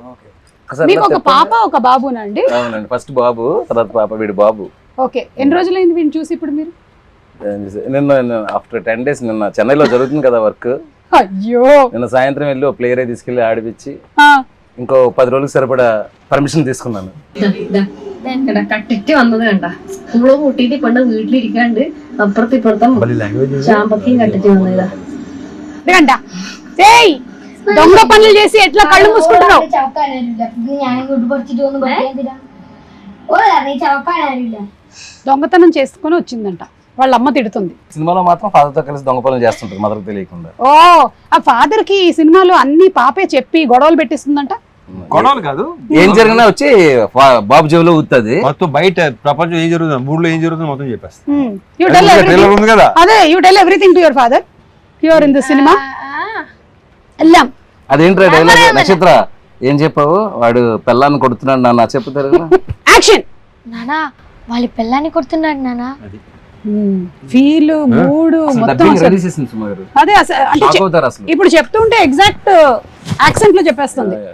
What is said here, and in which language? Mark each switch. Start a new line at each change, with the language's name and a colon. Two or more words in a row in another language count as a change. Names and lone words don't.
Telugu: మీకు ఒక పాప ఒక బాబునండి? అవునండి, ఫస్ట్ బాబు, తర్వాత పాప, వీడు బాబు. ఓకే, ఎన్ని రోజులైంది వీడిని చూసి ఇప్పుడు మీరు? నిన్న
English: after 10 days,
Telugu: నిన్న చెన్నైలో జరుగుతుంది కదా వర్క్. అయ్యో, నిన్న సాయంత్రం వెళ్ళి ప్లేయర్ తీసుకెళ్లి ఆడిపించి ఇంకో 10 రోజులకు സരിപടാ പെർമിഷൻ తీసుకున్నాను.
Malayalam: കട്ടിട്ട് വന്നത് കണ്ട സ്കൂള് കൂട്ടിട്ട് കൊണ്ട് വീട്ടിലിരിക്കാണ്ട് അപ്പുറത്ത് ഇപ്പുറത്തും ചാമ്പക്കയും കട്ടിട്ട് വന്നതാ.
Telugu: దొంగ పనులు చేసి ఎట్లా కళ్ళు మూసుకుంటున్నావు? దొంగతనం చేసుకుని వచ్చిందంట, వాళ్ళ అమ్మ తిడుతుంది. సినిమాలో మాత్రం ఫాదర్ తో కలిసి దొంగ పనులు చేస్తుంటారు మదర్ తెలియకుండా. ఓ, ఆ ఫాదర్ కి ఈ సినిమాలో అన్ని పాపే చెప్పి గొడవలు పెట్టిస్తుందంట. గొడవలు కాదు, ఏం జరిగినా వచ్చి బాబు జేబులో ఊతుంది. మొత్తం బయట ప్రపంచం ఏం జరుగుతుంది, ఊళ్ళో ఏం జరుగుతుంది మొత్తం చెప్పేస్తుంది.
English: అదే you tell everything to your father. you are in the cinema.
Telugu: అదేంట్రా డైలాగ్? నక్షత్ర ఏం చెప్పావు? వాడు పెళ్ళాన్ని కొడుతున్నాడు నాన్న చెప్తారు. యాక్షన్. నానా వాళ్ళ పెళ్ళాన్ని కొడుతున్నాడు నానా.
English: feel mood
Telugu: మొత్తం అదే. అంటే ఇప్పుడు చెప్తుంటే
English: exact accent
Telugu: లో చెప్పేస్తుంది.